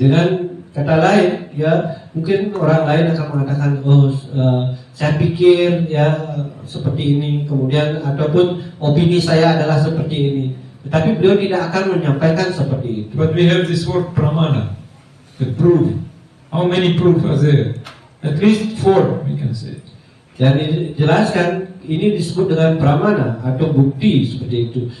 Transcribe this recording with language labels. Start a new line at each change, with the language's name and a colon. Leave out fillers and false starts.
Indonesian: Dengan kata lain, mungkin orang lain akan mengatakan, saya pikir seperti ini, kemudian ataupun opini saya adalah seperti ini. Tetapi beliau tidak akan menyampaikan seperti itu.
English: But we have this word pramana, the proof. How many proof are there? At least 4, we can say.
Indonesian: Dan dijelaskan ini disebut dengan pramana atau bukti seperti itu.